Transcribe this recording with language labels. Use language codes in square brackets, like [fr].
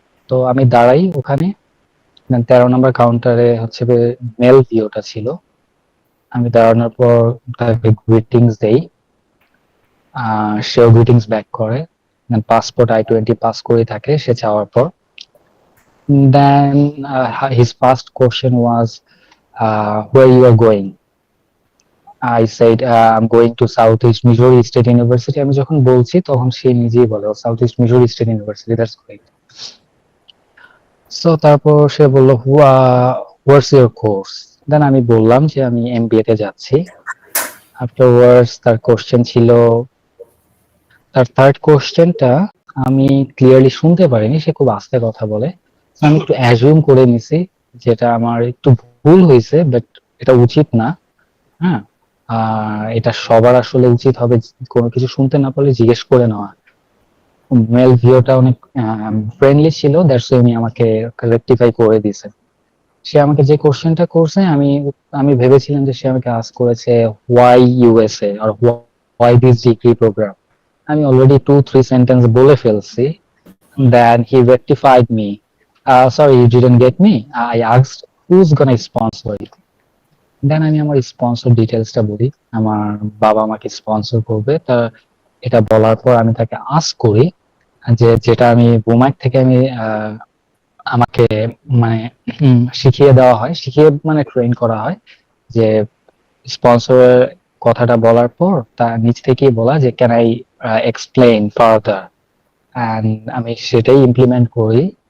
[bn] তো আমি দাঁড়াই ওখানে, 13 নম্বর কাউন্টারে হচ্ছে মেল ভিওটা ছিল। আমি দাঁড়ানোর পর তাকে গ্রিটিংস দেই, সেও গ্রিটিংস ব্যাক করে, পাসপোর্ট I-20 পাস করে থাকে সে যাওয়ার পর। [en] Then his first question was, where you are going? I said, I'm going to Southeast Missouri State University. [bn] আমি যখন বলছি তখন সে নিজেই বলে Southeast Missouri State University, [en] that's great. So [bn] তারপর সে বললো, [en] what's your course? [bn] Then আমি বললাম যে আমি MBA তে যাচ্ছি। Afterwards তার কোশ্চেন ছিল, তার থার্ড কোশ্চেনটা আমি ক্লিয়ারলি শুনতে পারিনি, সে খুব আস্তে কথা বলে। আমি একটু অ্যাজিউম করে নিছি, যেটা আমার একটু ভুল হয়েছে, বাট এটা উচিত না। হ্যাঁ, এটা সবার আসলে উচিত হবে কোনো কিছু শুনতে না পারলে জিজ্ঞেস করে নেওয়া। মেল ভিওটা অনেক ফ্রেন্ডলি ছিল, দ্যাটস উনি আমাকে রেকটিফাই করে দিয়েছে। সে আমাকে যে কোশ্চেনটা করছে, আমি ভেবেছিলাম যে সে আমাকে আস্ক করেছে why USA আর [en] Why this degree program. [bn] আমি অলরেডি 2-3 সেন্টেন্স বলে ফেলছি। [en] Then he rectified me. Sorry, you didn't get me. I asked who's gonna sponsor it. [bn] Then আমি আমার স্পন্সর ডিটেলসটা বলি, আমার বাবা আমাকে স্পন্সর করবে। তা এটা বলার পর আমি তাকে আস্ক করি যে যেটা আমি বুমাক থেকে আমাকে মানে শিখিয়ে দেওয়া হয়, শিখিয়ে মানে ট্রেন করা হয় যে স্পন্সরের কথাটা বলার পর তার নিচ থেকেই বলা যে [en] can I explain further, [bn] and আমি সেটাই ইমপ্লিমেন্ট করি।